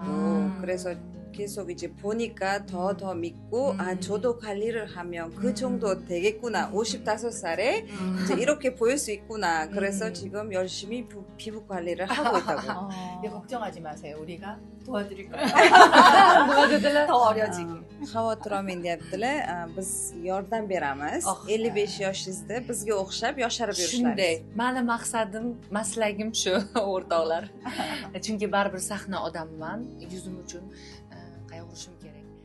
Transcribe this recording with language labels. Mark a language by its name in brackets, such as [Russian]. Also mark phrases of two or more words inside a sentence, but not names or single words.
[Korean] 그래서 계속 이제 보니까 더 믿고 아 저도 관리를 하면 그 정도 되겠구나. 55살에 이제 이렇게 보일 수 있구나. 그래서 지금 열심히 피부 관리를 하고 있다고. 걱정하지 마세요. 우리가 도와드릴 거예요. 도와줘들라 더 어려지게. [Uzbek] Xavotirolmang deyaptilar. Biz yordam beramiz. 55 yoshingizda bizga o'xshab yosharib yurishlaringiz. Shunday. Meni maqsadim, maslagim shu o'rtoqlar. Chunki baribir sahna odamman. Yuzim uchun qayg'urishim kerak.